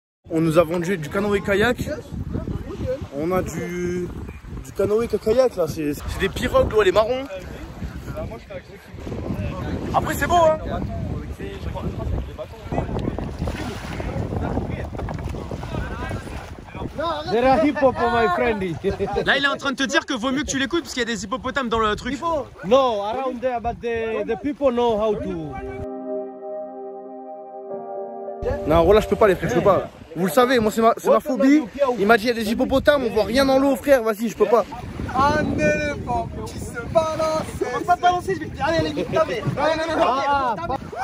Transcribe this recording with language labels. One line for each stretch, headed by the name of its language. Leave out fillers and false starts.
French: On nous a vendu du canoë-kayak. On a du canoë-kayak là, c'est des pirogues, l'eau elle est marron. Après c'est beau hein. Là, il est en train de te dire que vaut mieux que tu l'écoutes parce qu'il y a des hippopotames dans le truc.
English: No, around there, but the people know how to.
French: Non, voilà, je peux pas les frères, je peux pas. Vous le savez, moi c'est ma phobie. Il m'a dit il y a des hippopotames, on voit rien dans l'eau frère, vas-y, je peux pas. Un éléphant qui se balance. On va pas te balancer, je vais te dire, allez, allez, allez. Non.